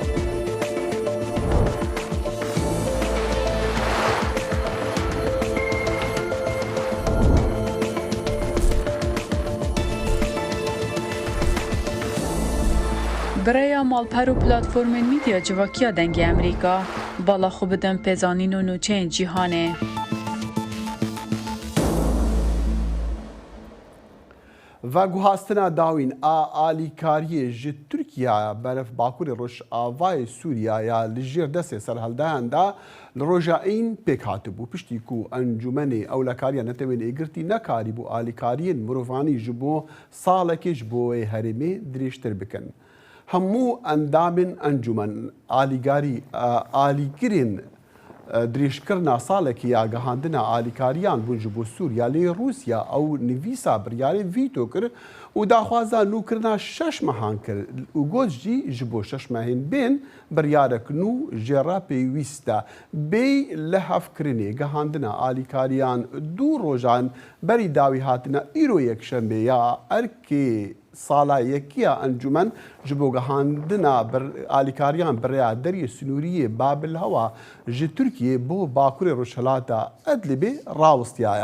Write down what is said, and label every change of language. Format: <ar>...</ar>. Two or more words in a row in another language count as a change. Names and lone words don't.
<ku>برای مالپەر و پلاتفۆرمên میدیا civakîya dengê Amerîka bala xwe bidin pêzanîn û nûçeyên cîhanê. و گوهاستنا داوین ئالیکاریە ji Tirkiya beref Bakurê Rojavayê Sûriyaya li jêr destê serhildeyan da li roja în pêk hatibû piştî ku encûmenê ewlekariya netewên êgirtî nekarîbû alîkariyên mirovanî ji bo salekê ji bo wê herêmê dirêjtir bikin. Hemû endamên encûmen alîgirên درێژکردنا ساڵێکی یاگەهاندنا ئالیکاریان بوون ji bo Sûriya lê Rûsya ew nivîsa biryarê vîto kir û daxwaza nûkirina 6 mehan kir û got jî ji bo 6 mehên bên biryarek nû jêra pêwîst e. Bê li hevkirinê gehandina alîkariyan 2 rojan berî dawî hatina îro yekşembe ya erkê sala yekiya encûmen ji bo gehandina alîkariyan birêya deriyê Sinûriyê Babilhewa ji Tirkiyê bo Bakurê Rojhilata Idlibê rawestiyaye.</ku>